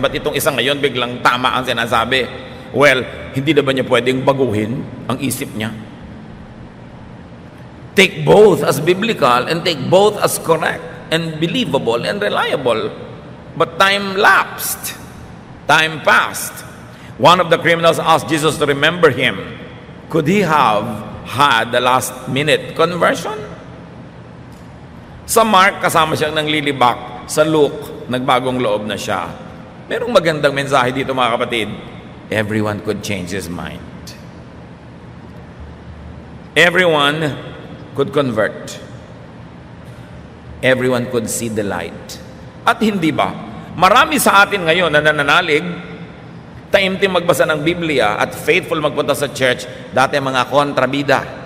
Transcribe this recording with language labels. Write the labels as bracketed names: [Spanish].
[Filipino] Ba't itong isang ngayon biglang tama ang sinasabi? Well, hindi na ba niya pwedeng baguhin ang isip niya? [English] Take both as biblical and take both as correct and believable and reliable. But time lapsed. Time passed. One of the criminals asked Jesus to remember him. Could he have had the last-minute conversion? [Filipino] Sa Mark, kasama siyang nanglilibak. Sa Luke, nagbagong loob na siya. Merong magandang mensahe dito, mga kapatid. [English] Everyone could change his mind. Everyone could convert. Everyone could see the light. [Filipino] At hindi ba, marami sa atin ngayon na nananalig, taimtim magbasa ng Biblia at faithful magpunta sa church, dati mga kontrabida.